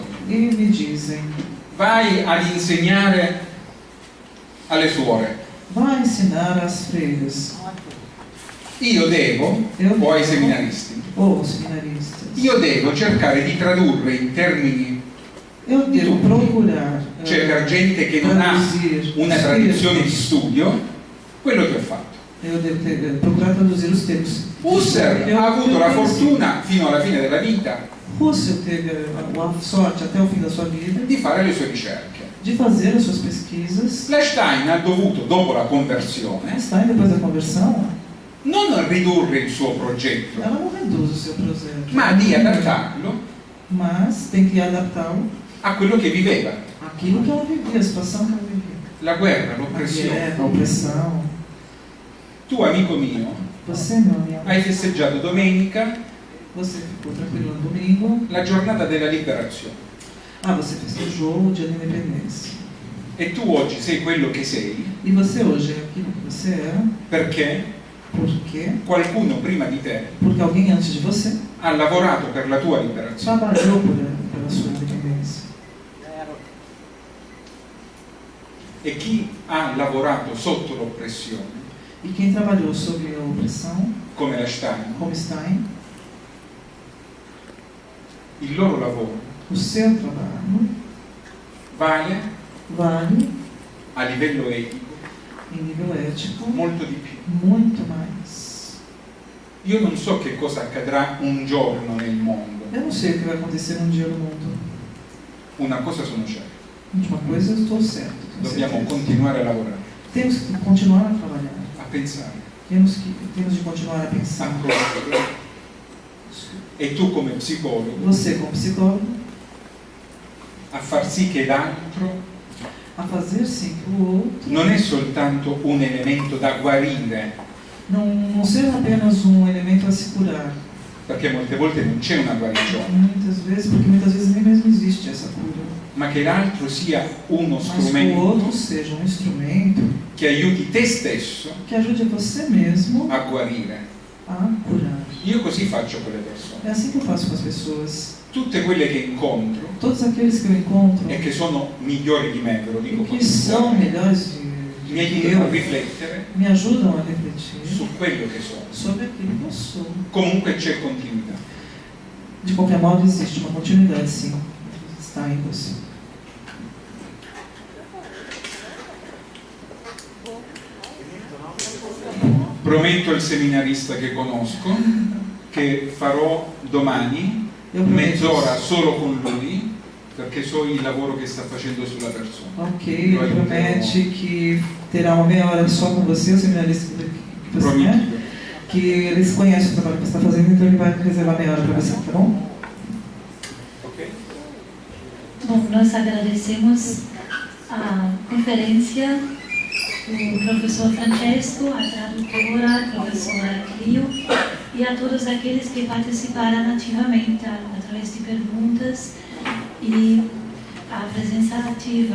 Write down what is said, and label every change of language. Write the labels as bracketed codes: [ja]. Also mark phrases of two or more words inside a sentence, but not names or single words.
[pt] e me dizem, [it] vai ad insegnare alle suore, [pt] vai ensinar às freiras, [it] io devo, o ai seminaristi, [pt] ou aos seminaristas, [it] io devo cercare di tradurre in termini [pt] Eu devo procurar [it] Cioè per gente che non ha [pt] traduzir [it] una [pt] os [it] tradizione di [pt] textos. [it] studio, quello che ho fatto. [pt] Eu devo procurar traduzir os textos. [it] Husserl ha avuto la fortuna fino alla fine della vita [pt] Husserl teve a sorte até o fim da sua vida [it] di fare le sue ricerche. [pt] de fazer as suas pesquisas. [it] L'Einstein ha dovuto, dopo la conversione, [pt] Einstein, depois da conversão, [it] non ridurre il suo progetto, [pt] ela não reduz o seu projeto, [it] ma di adattarlo [pt] mas tem que adaptá-lo [it] a quello che viveva. [pt] àquilo que ela vivia, a situação que ela vivia. [it] La guerra, [pt] A [it] l'oppressione. [pt] guerra, a opressão. [it] Tu, amico mio, [pt] Você, meu amigo, [it] hai festeggiato domenica [pt] você ficou tranquilo no domingo. [it] la giornata della liberazione [pt] Ah, você festejou o dia da independência. [it] e tu oggi sei quello che sei [pt] E você hoje é aquilo que você era. [it] perché [pt] Por quê? [it] qualcuno prima di te [pt] Porque alguém antes de você [it] ha lavorato per la tua liberazione. [pt] trabalhou pela sua independência. [it] E chi ha lavorato sotto l'oppressione, [pt] E quem trabalhou sob a opressão, [it] come l'Einstein, [pt] como Stein, [it] il loro lavoro [pt] o seu trabalho [it] vale [pt] vale, [it] a livello etico [pt] em nível ético, [it] molto di più. [pt] muito mais. [it] Io non so che cosa accadrà un giorno nel mondo, [pt] Eu não sei o que vai acontecer um dia no mundo. [it] una cosa sono certa, [pt] De uma coisa eu estou certo. tenho [it] dobbiamo [pt] certeza. [it] continuare a lavorare, [pt] Temos que continuar a trabalhar. [it] a pensare, [pt] Temos de continuar a a pensar. [it] conoscere. E tu come psicologo [pt] Você, como psicólogo, [it] a far sì che l'altro [pt] a fazer sim que o outro [it] non è soltanto un elemento da guarire, [pt] não seja apenas elemento a se curar. [it] perché molte volte non c'è una guarigione, [pt] Porque muitas vezes nem mesmo existe essa cura. [it] ma che l'altro sia uno [pt] Mas que o [it] strumento [pt] outro seja instrumento [it] che aiuti te stesso [pt] que ajude você mesmo [it] a guarire. [pt] a curar. [it] Io così faccio con le persone. [pt] É assim que eu faço com as pessoas. [it] Tutte quelle che incontro [pt] Todos aqueles que eu encontro [it] e che sono migliori di me, ve lo dico [pt] e [it] con [pt] que são [it] cuore, [pt] melhores [it] mi [pt] que [it] aiutano a [pt] eu, [it] riflettere [pt] me ajudam a refletir [it] su quello che sono. [pt] sobre aquilo que eu sou. [it] Comunque c'è continuità. [pt] De qualquer modo, existe uma continuidade, sim. Está em você. [it] Prometto al seminarista che conosco che farò domani [pt] Eu prometo. [it] mezz'ora solo con lui, perché so il lavoro che sta facendo sulla persona. [pt] Ok, ele promete que terá uma meia hora só com você, o seminarista que você é, [it] Prometto. [pt] que eles conhecem o trabalho que você está fazendo, então ele vai reservar meia hora para você, tá bom? Ok? Bom, nós agradecemos a conferência do professor Francesco, a tradutora, a professora Clio e a todos aqueles que participaram ativamente através de perguntas e a presença ativa.